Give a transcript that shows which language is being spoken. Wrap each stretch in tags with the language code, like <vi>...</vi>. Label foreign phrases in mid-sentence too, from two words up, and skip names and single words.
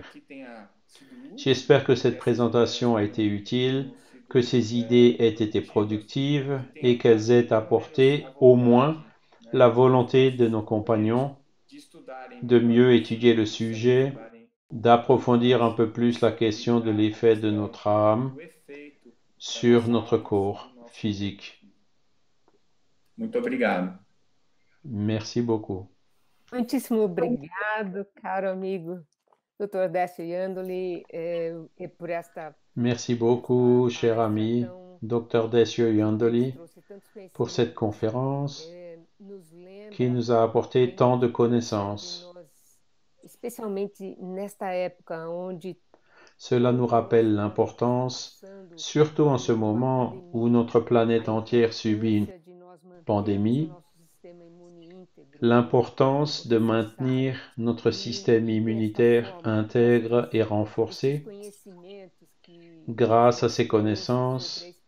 <fr>J'espère que cette présentation a été utile, que ces idées aient été productives et qu'elles aient apporté au moins la volonté de nos compagnons de mieux étudier le sujet, d'approfondir un peu plus la question de l'effet de notre âme sur notre corps physique.</fr> <pt>Muito obrigado.</pt> <fr>Merci beaucoup.</fr> <pt>Muitíssimo obrigado, caro amigo Dr. Décio Iandoli, e por esta</pt> <fr>Merci beaucoup, cher ami Dr. Décio Iandoli, pour cette conférence qui nous a apporté tant de connaissances.</fr> <pt>Especialmente nesta época onde</pt> <fr>Cela nous rappelle l'importance, surtout en ce moment où notre planète entière subit une pandémie, l'importance de maintenir notre système immunitaire intègre et renforcé grâce à ces connaissances</fr>